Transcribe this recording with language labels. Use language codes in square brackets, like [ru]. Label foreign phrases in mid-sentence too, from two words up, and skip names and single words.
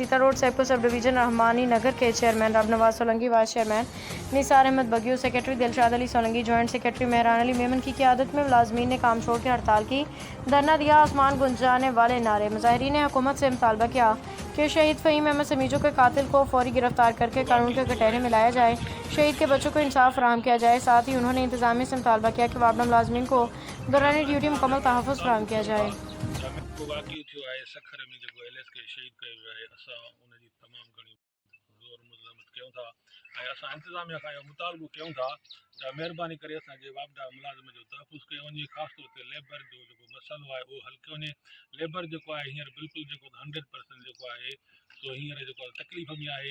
[ur] سیتا روڈ سیبکو سب ڈویژن رحمانی نگر کے چیئرمین رب نواز سولنگی، وائس چیئرمین نثار احمد بگیو، سیکرٹری دلشاد علی سولنگی، جوائنٹ سیکرٹری مہران علی میمن کی قیادت میں ملازمین نے کام چھوڑ کے ہڑتال کی، دھرنا دیا، آسمان گونجانے والے نعرے۔ مظاہرین نے حکومت سے مطالبہ کیا کہ شہید فہیم احمد سمیجو کے قاتل کو فوری گرفتار کر کے قانون کے کٹہرے میں لایا جائے، شہید کے بچوں کو انصاف فراہم کیا جائے۔ ساتھ ہی انہوں نے انتظامیہ سے مطالبہ کیا کہ وابڈا ملازمین کو دوران ڈیوٹی مکمل تحفظ فراہم کیا جائے۔ [sd] واقعی थियो आहे सखर में जेको एल.एस. खे शहीद कयो आहे, असां उनजी तमामु घणी ज़ोर मज़म्मत कयूं था ऐं असां इंतिज़ामिया खां इहो मुतालबो कयूं था त महिरबानी करे असांजे वापडा मुलाज़िम जो तहफ़ुज़ कयो वञे, ख़ासि तौर ते लेबर जो जेको मसइलो आहे उहो हल कयो वञे। लेबर जेको आहे हींअर बिल्कुलु जेको 100% जेको आहे सो हींअर जेको तकलीफ़ में आहे।